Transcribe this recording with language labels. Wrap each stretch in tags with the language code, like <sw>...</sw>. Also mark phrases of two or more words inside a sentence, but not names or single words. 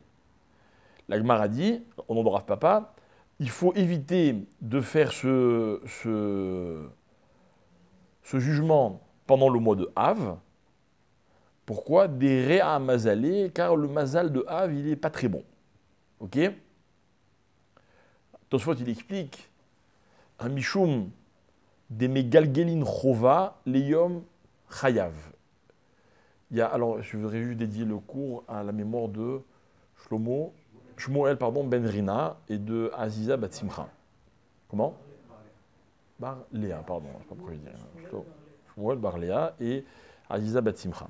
<fr>La Gemara dit, au nom de Rav Papa, il faut éviter de faire ce jugement pendant le mois de Av. Pourquoi?</fr> <arc>דריע מזליה,</arc> <fr>car le mazal de Av, il n'est pas très bon. Ok? Tosfot, il explique un</fr> <he>משום דמגלגלין חובה ליום חייב.</he> <fr>Alors, je voudrais juste dédier le cours à la mémoire de Shmuel Ben Rina et de Aziza Bat Simcha. Comment? Bar Léa, pardon, je ne sais pas pourquoi je dis. Shmuel Bar Léa et Aziza Bat Simcha.</fr>